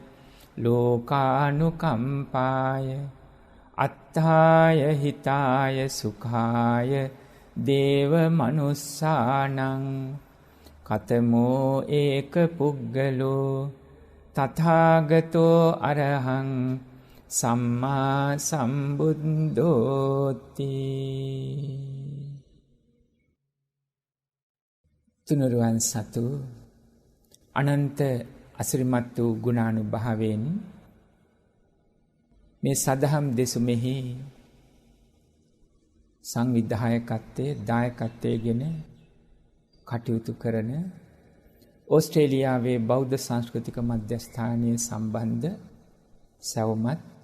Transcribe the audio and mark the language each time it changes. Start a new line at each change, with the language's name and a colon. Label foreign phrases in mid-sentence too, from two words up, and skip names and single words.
Pali: ලෝකානුකම්පාය අත්ථාය හිතාය සුඛාය දේව මනුස්සානං කතමෝ ඒක පුග්ගලෝ තථාගතෝ අරහං සම්මා සම්බුද්ධෝති.
Sinhala: තුනුරුවන් සතු අනන්ත අසිරිමත් වූ ගුණානුභාවයෙන් මේ සදහම් දෙසුමෙහි සංවිධායකත්වයේ දායකත්වයේගෙන කටයුතු කරන ඕස්ට්‍රේලියාවේ බෞද්ධ සංස්කෘතික මධ්‍යස්ථානයේ සම්බන්ධ සවමත්